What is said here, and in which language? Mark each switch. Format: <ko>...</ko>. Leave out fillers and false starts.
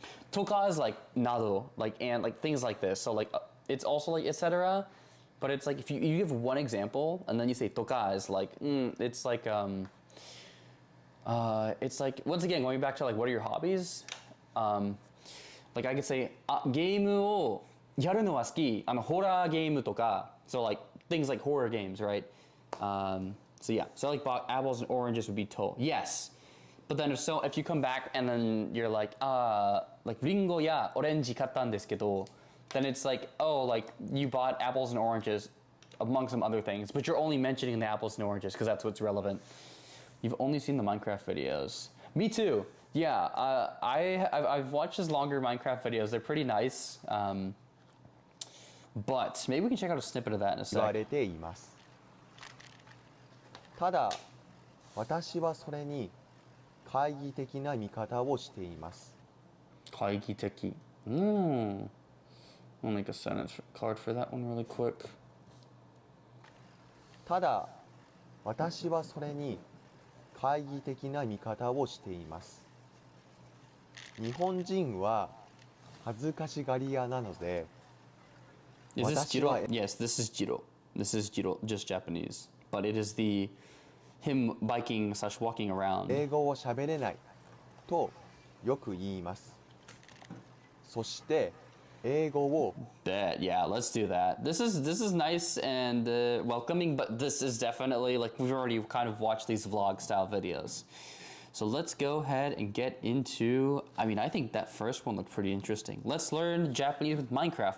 <en>Toka is like nado, like and like things like this. So like it's also like etc. But it's like if you give one example and then you say toka is like it's like it's like once again going back to like what are your hobbies?</en> <ja>Like I could say ゲームをやるのは好き。ホラーゲームとか</ja> <en>so like things like horror games, right? So yeah, so like apples and oranges would be to. Yes. But then if you come back and then you're like</en> <ja>リンゴやオレンジ買ったんですけど</ja> <en>then it's like, oh, like you bought apples and oranges among some other things, but you're only mentioning the apples and oranges because that's what's relevant. You've only seen the Minecraft videos. Me too. Yeah, I've watched his longer Minecraft videos. They're pretty nice. But maybe we can check out a snippet of that in a</en> <ja>言わ</ja> <en>sec.</en> <ja>れています。ただ、私はそれに懐疑的な見方をしています。懐疑的.</ja> <en>I'll make a sentence card for that one really quick.</en> <ja>ただ、私はそれに懐疑的な見方をしています。日本人は恥ずかしがり屋なので、</ja> <en>Is this Jiro? Yes, this is Jiro. This is Jiro, just Japanese. But it is him biking / walking around.</en> <ja>英語を喋れないとよく言います。そして英語を</ja> <en>Yeah, let's do that. This is nice and welcoming, but this is definitely like we've already kind of watched these vlog style videos. So let's go ahead and get into, I mean, I think that first one looked pretty interesting. Let's learn Japanese with Minecraft.</en>